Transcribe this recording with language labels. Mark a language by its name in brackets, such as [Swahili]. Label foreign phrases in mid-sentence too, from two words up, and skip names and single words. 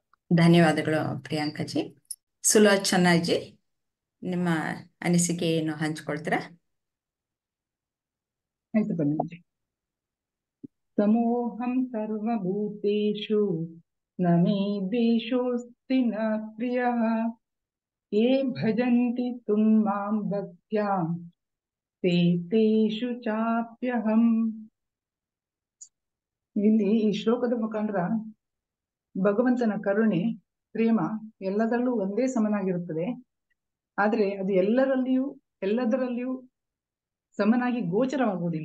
[Kannada] ಧನ್ಯವಾದಗಳು ಪ್ರಿಯಾಂಕಾಜಿ. ಸುಲೋಚನಾಜಿ, ನಿಮ್ಮ ಅನಿಸಿಕೆ ಏನು ಹಂಚ್ಕೊಳ್ತೀರಾ? ಆಯ್ತು ಬನ್ನಿ. [Sanskrit] ಸಮೋಹಂ ಸರ್ವಭೂತೇಷು ನ ಮೇ ದ್ವೇಷೋಸ್ತಿ ನ ಪ್ರಿಯಃ ಯೇ ಭಜಂತಿ ತುಂ ಮಾಂ ಭಕ್ತ್ಯಾ ತೇ ತೇಷು ಚಾಪ್ಯಹಂ. [Kannada] ಇಲ್ಲಿ ಈ ಶ್ಲೋಕದ ಮುಖಾಂತರ ಭಗವಂತನ ಕರುಣೆ, ಪ್ರೇಮ ಎಲ್ಲದರಲ್ಲೂ ಒಂದೇ ಸಮನಾಗಿರುತ್ತದೆ. ಆದ್ರೆ ಅದು ಎಲ್ಲದರಲ್ಲಿಯೂ ಸಮನಾಗಿ ಗೋಚರವಾಗುವುದಿಲ್ಲ.